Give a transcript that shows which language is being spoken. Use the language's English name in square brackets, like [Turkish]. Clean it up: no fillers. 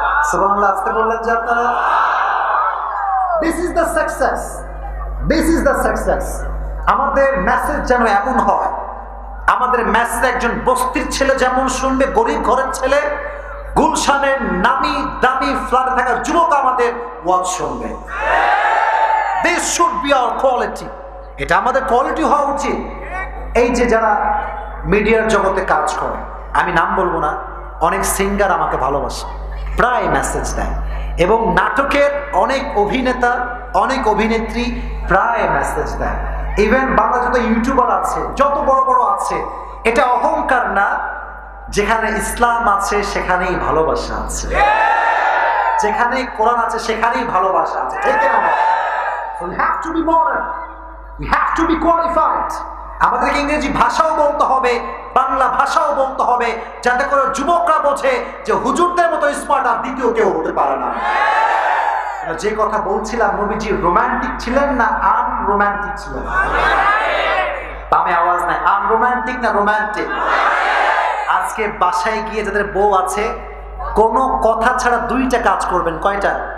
[Bangla] সুবহানাল্লাহ, আস্তে বললেন যে আপনারা। [English] this is the success, [Bangla] this is the success. আমাদের মেসেজ যেন এমন হয়, আমাদের মেসেজ একজন বস্তির ছেলে যেমন শুনবে, গরিব ঘরের ছেলে, গুলশানের নামি দামি ফ্ল্যাটে থাকা যুবক আমাদের ওয়াজ শুনবে। [English] This should be our quality. [Bangla] এটা আমাদের কোয়ালিটি হওয়া উচিত। এই যে যারা মিডিয়ার জগতে কাজ করে, আমি নাম বলবো না, অনেক সিঙ্গার আমাকে ভালোবাসে, প্রায় মেসেজ দেয়, এবং নাটকের অনেক অভিনেতা, অনেক অভিনেত্রী প্রায় মেসেজ দেয়। ইভেন বাংলা যত ইউটিউবার আছে, যত বড় বড় আছে, এটা অহংকার না, যেখানে ইসলাম আছে সেখানেই ভালোবাসা আছে, যেখানে কোরআন আছে সেখানেই ভালোবাসা আছে। ঠিক না? [English] So we have to be modern, we have to be qualified. [Bangla] আমাদেরকে ইংরেজি ভাষাও বলতে হবে, বাংলা ভাষাও বলতে হবে, যাতে করে যুবকরা বোঝে যে হুজুরদের মতো স্মার্ট আর দ্বিতীয় কেউ হতে পারে না। যে কথা বলছিলাম, নবীজি রোমান্টিক ছিলেন না আনরোমান্টিক ছিলেন? বামে আওয়াজ নাই, আনরোমান্টিক না রোমান্টিক? আজকে বাসায় গিয়ে যাদের বউ আছে, কোনো কথা ছাড়া দুইটা কাজ করবেন। কয়টা?